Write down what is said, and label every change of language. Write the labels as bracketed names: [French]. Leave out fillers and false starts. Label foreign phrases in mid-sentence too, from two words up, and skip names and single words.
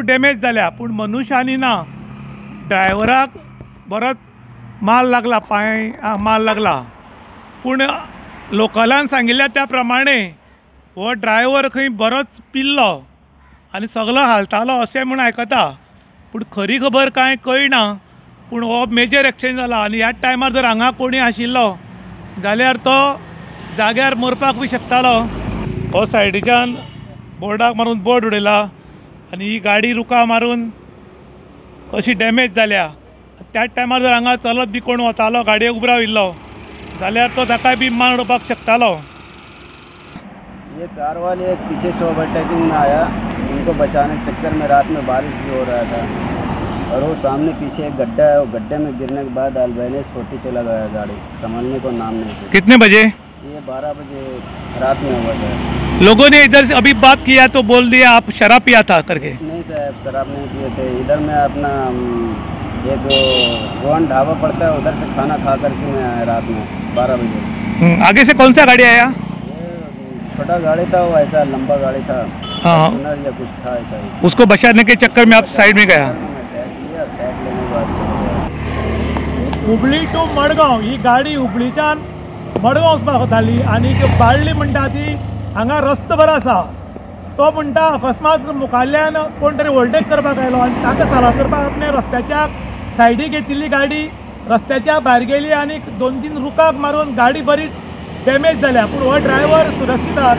[Konkani] डॅमेज जाल्या पूण मनुश्यानी ना ड्रायव्हराक बरोच माल लागला पांय माल लागला पूण लोकलान सांगिल्ल्या त्या प्रमाणे हो ड्रायव्हर खंय बरोच पिल्लो आनी सगलो हालतालो अशें म्हूण आयकता पूण खरी खबर कांय कळना पूण हो [English] major accident [Konkani] जाला आनी ह्या टायमार जर हांगा कोणी आशिल्लो जाल्यार तो जाग्यार मरपाक बी शकतालो. हो सायडीच्यान बोर्डाक मारून बोर्ड उडयला आनी ही गाडी रुका मारून अशी डॅमेज जाल्या. त्याच टायमार जर हांगा चलत बी कोण वतालो गाडयेक उबो राविल्लो जाल्यार तो ताकाय बी मार उडोवपाक शकतालो. [Hindi] ये कार वाले एक पीछे से ओवरटेकिंग में आया, उनको बचाने के चक्कर में रात में बारिश भी हो रहा था और वो सामने पीछे एक गड्ढा है, वो गड्ढे में गिरने के बाद अल्बेनियस 40 चला गया गाड़ी, संभलने को नाम नहीं. कितने बजे? ये 12 बजे रात में हुआ था. लोगों ने इधर से अभी बात किया तो बोल दिया आप शराब पिया था करके. नहीं साहब, शराब नहीं पिए थे. इधर मैं अपना एक रोहन ढाबा पड़ता है उधर से खाना खा करके मैं आया रात में 12 बजे. आगे से कौन सा गाड़ी आया? छोटा गाड़ी था, वो ऐसा लंबा गाड़ी था. हाँ, या कुछ था ऐसा ही. उसको बचाने के चक्कर में आप साइड में गया. [Konkani] हुबळी टू मडगांव ही गाडी हुबळीच्यान मडगांव वचपाक वताली आनी बाळ्ळी म्हणटा ती हांगा रस्तो बरो आसा तो म्हणटा अकस्मात मुखाल्ल्यान कोण तरी ओवरटेक करपाक आयलो आनी ताका साला करपाक आपणे रस्त्याच्या सायडीक घेतिल्ली गाडी रस्त्याच्या भायर गेली आनी 2-3 रुकाक मारून गाडी बरी डॅमेज जाल्या पूण हो ड्रायव्हर सुरक्षीत आहा.